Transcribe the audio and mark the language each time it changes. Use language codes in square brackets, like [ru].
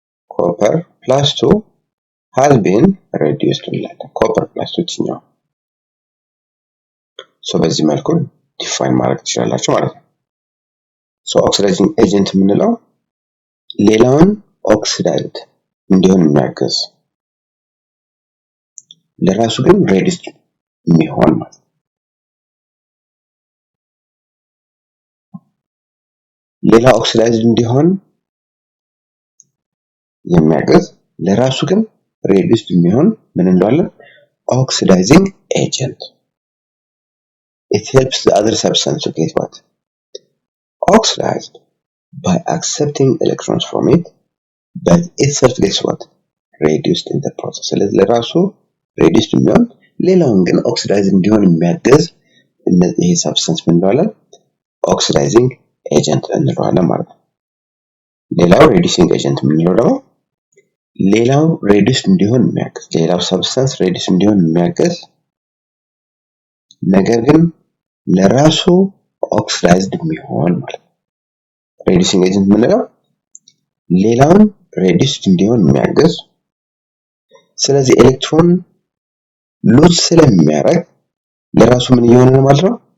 [am] ኮፐር +2 [en] has been reduced [am] እንላለን። ኮፐር +2 ችኛው በዚህ መልኩ ዲፋይን ማድረግ ትችላላችሁ ማለት ነው። ኦክሲዳይዚንግ ኤጀንት የምንለው ሌላውን ኦክሲዳይዝድ እንዲሆን የሚያግዝ ለራሱ ግን ሬዲዩስድ የሚሆን ማለት ነው። ሌላ ኦክሲዳይዝድ እንዲሆን የሚያግዝ ለራሱ ግን ሬዲዩስድ የሚሆን ምን እንለዋለን? [en] ኦክሲዳይዚንግ ኤጀንት። It helps the other substance to get what? Oxidized by accepting electrons from it, but itself gets what? Reduced in the process. [am] ስለዚህ ለራሱ reduced የሚሆን ሌላውን ግን ኦክሲዳይዝ እንዲሆን የሚያግዝ ይሄ ሰብስታንስ ምን እንለዋለን? ኦክሲዳይዚንግ ኤጀንት እንለዋለን ማለት ነው። ሌላው ሬዲዩሲንግ ኤጀንት የምንለው ደግሞ ሌላው ሬዲዩስድ እንዲሆን የሚያግዝ ሌላው ሰብስታንስ ሬዲዩስ እንዲሆን የሚያግዝ ነገር ግን ለራሱ ኦክሲዳይዝድ የሚሆን ማለት ነው። ሬዲዩሲንግ ኤጀንት የምንለው ሌላውን ሬዲዩስድ እንዲሆን የሚያግዝ ስለዚህ ኤሌክትሮን ሉዝ ስለሚያደርግ ለራሱ ምን እየሆነ ነው ማለት ነው?